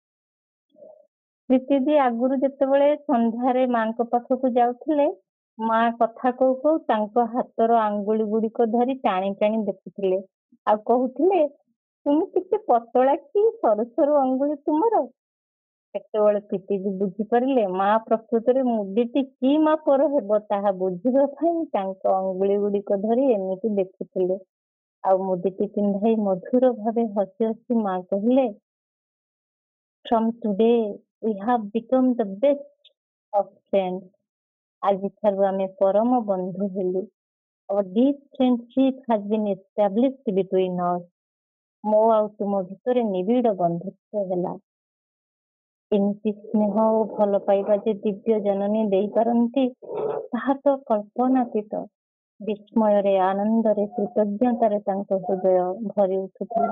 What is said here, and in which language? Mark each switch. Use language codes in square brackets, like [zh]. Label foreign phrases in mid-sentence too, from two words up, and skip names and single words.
[or] ପ୍ରୀତିଦି ଆଗରୁ ଯେତେବେଳେ ସନ୍ଧ୍ୟାରେ ମାଙ୍କ ପାଖକୁ ଯାଉଥିଲେ, ମା କଥା କହୁ କହୁ ତାଙ୍କ ହାତର ଆଙ୍ଗୁଳି ଗୁଡିକ ଧରି ଟାଣି ଟାଣି ଦେଖୁଥିଲେ ଆଉ କହୁଥିଲେ, ତୁମେ କେତେ ପତଳା କି ସରୁ ସରୁ ଅଙ୍ଗୁଳି ତୁମର। ସେତେବେଳେ ପ୍ରୀତିଦି ବୁଝିପାରିଲେ ମା ପ୍ରକୃତରେ ମୁଦିଟି କି ମାପର ହେବ ତାହା ବୁଝିବା ପାଇଁ ତାଙ୍କ ଅଙ୍ଗୁଳି ଗୁଡିକ ଧରି ଏମିତି ଦେଖୁଥିଲେ। ଆଉ ମୁଦିଟି ପିନ୍ଧାଇ ମଧୁର ଭାବେ ହସି ହସି ମା କହିଲେ, [en] From today we have become the best of friends. [or] ଆଜିଠାରୁ ଆମେ ପରମ ବନ୍ଧୁ ହେଲୁ। [en] Our deep friendship has been established between us. [or] ମୋ ଆଉ ତୁମ ଭିତରେ ନିବିଡ଼ ବନ୍ଧୁତ୍ୱ ହେଲା। ଏମିତି ସ୍ନେହ ଓ ଭଲ ପାଇବା ଯେ ଦିବ୍ୟ ଜନନୀ ଦେଇପାରନ୍ତି, ତାହା ତ କଳ୍ପନାତୀତ। ବିସ୍ମୟରେ, ଆନନ୍ଦରେ, କୃତଜ୍ଞତାରେ ତାଙ୍କ ହୃଦୟ ଭରି ଉଠୁଥିଲା।